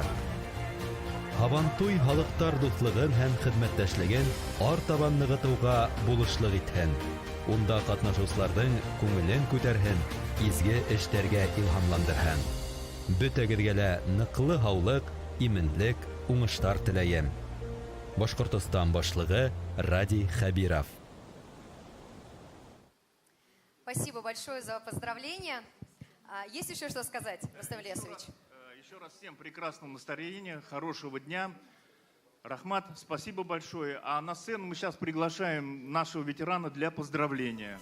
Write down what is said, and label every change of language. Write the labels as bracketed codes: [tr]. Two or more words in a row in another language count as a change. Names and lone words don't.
[ba] Һабантуй халыктар дуслыгын һәм хезмәттәшлеген артабан ныгытуга булышлык итһен. Унда катнашучыларның күңелен күтәрһен, изге эшләргә илһамландырһын. Бөтәгезгә лә ныклы һаулык, именлек, уңыштар теләйем. [tt] Башкортстан башлыгы Ради Хабиров. [ru] Спасибо большое за поздравления. Есть еще что сказать, Рустам Ильясович? Еще раз всем прекрасного настроения, хорошего дня. Рахмат, спасибо большое. А на сцену мы сейчас приглашаем нашего ветерана для поздравления.